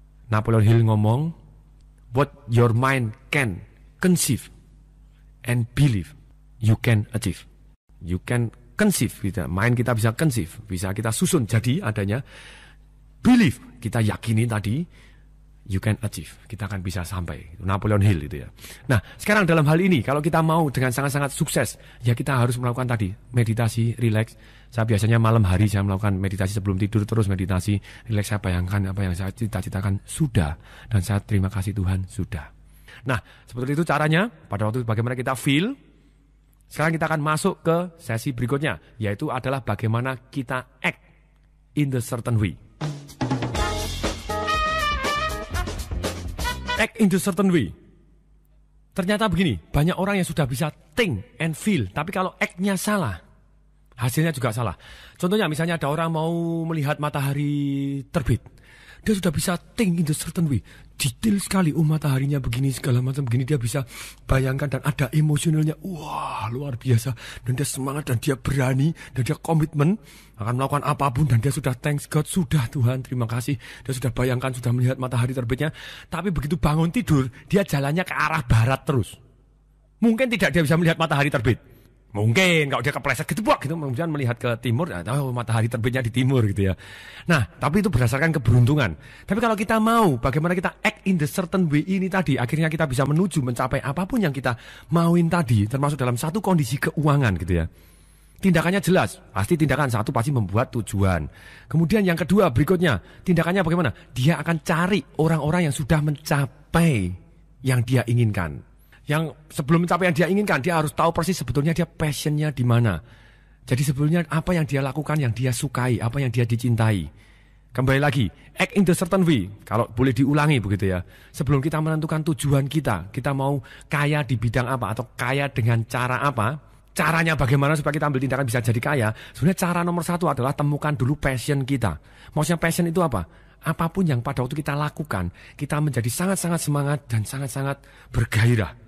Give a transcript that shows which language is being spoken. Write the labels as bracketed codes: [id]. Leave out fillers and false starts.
[en] Napoleon Hill [id] ngomong, [en] what your mind can conceive and believe you can achieve. You can conceive, gitu. [id] Mind kita bisa conceive, bisa kita susun jadi adanya. Believe, kita yakini tadi, [en] you can achieve, [id] kita akan bisa sampai. Napoleon Hill itu ya. Nah, sekarang dalam hal ini kalau kita mau dengan sangat-sangat sukses, ya kita harus melakukan tadi meditasi, relax. Saya biasanya malam hari saya melakukan meditasi sebelum tidur, terus meditasi, relax, saya bayangkan apa yang saya cita-citakan sudah, dan saya terima kasih Tuhan sudah. Nah, seperti itu caranya. Pada waktu bagaimana kita feel. Sekarang kita akan masuk ke sesi berikutnya, yaitu adalah bagaimana kita [en] act in the certain way. Act in the certain way. [id] Ternyata begini, banyak orang yang sudah bisa think and feel, tapi kalau act-nya salah, hasilnya juga salah. Contohnya misalnya ada orang mau melihat matahari terbit. Dia sudah bisa [en] think in the certain way. [id] Detail sekali, mataharinya begini, segala macam begini. Dia bisa bayangkan dan ada emosionalnya. Wah, luar biasa. Dan dia semangat dan dia berani. Dan dia komitmen akan melakukan apapun. Dan dia sudah [en] thanks God, [id] sudah Tuhan, terima kasih. Dia sudah bayangkan, sudah melihat matahari terbitnya. Tapi begitu bangun tidur, dia jalannya ke arah barat terus. Mungkin tidak dia bisa melihat matahari terbit. Mungkin kalau dia kepleset gitu, kemudian melihat ke timur, matahari terbitnya di timur gitu ya. Nah, tapi itu berdasarkan keberuntungan. Tapi kalau kita mau, bagaimana kita [en] act in the certain way [id] ini tadi, akhirnya kita bisa menuju mencapai apapun yang kita mauin tadi, termasuk dalam satu kondisi keuangan gitu ya. Tindakannya jelas, pasti tindakan satu pasti membuat tujuan. Kemudian yang kedua berikutnya, tindakannya bagaimana? Dia akan cari orang-orang yang sudah mencapai yang dia inginkan. Yang sebelum mencapai yang dia inginkan, dia harus tahu persis sebetulnya dia passionnya di mana. Jadi sebetulnya apa yang dia lakukan, yang dia sukai, apa yang dia dicintai. Kembali lagi, [en] act in the certain way. [id] Kalau boleh diulangi begitu ya. Sebelum kita menentukan tujuan kita mau kaya di bidang apa atau kaya dengan cara apa, caranya bagaimana supaya kita ambil tindakan bisa jadi kaya. Sebenarnya cara nomor satu adalah temukan dulu passion kita. Maksudnya passion itu apa? Apapun yang pada waktu kita lakukan, kita menjadi sangat-sangat semangat dan sangat-sangat bergairah.